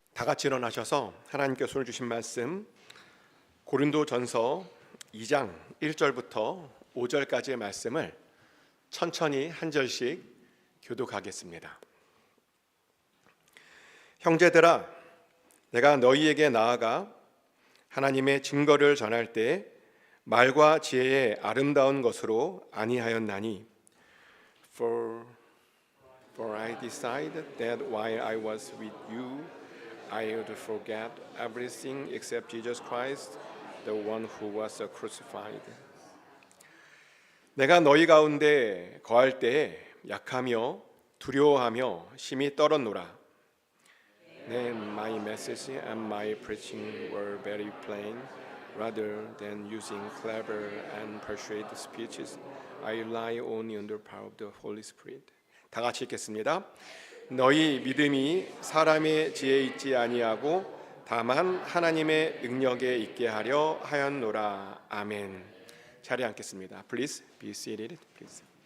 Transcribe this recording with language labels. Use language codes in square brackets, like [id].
[ko] 같이 일어나셔서 하나님께서 오늘 주신 말씀 고린도전서 2장 1절부터 5절까지의 말씀을 천천히 한 절씩 교독하겠습니다. 형제들아, 내가 너희에게 나아가 하나님의 증거를 전할 때 말과 지혜의 아름다운 것으로 아니하였나니 [en] For I decided that while I was with you I would forget everything except Jesus Christ, the one who was crucified. [ko] 내가 너희 가운데 거할 때에 약하며 두려워하며 심히 떨었노라. [en] Then my message and my preaching were very plain. Rather than using clever and persuasive speeches, I rely only on the power of the Holy Spirit. [ko] 다 같이 읽겠습니다. 너희 믿음이 사람의 지혜에 있지 아니하고 다만 하나님의 능력에 있게 하려 하였노라. 아멘. 자리에 앉겠습니다. [en] Please be seated. Please.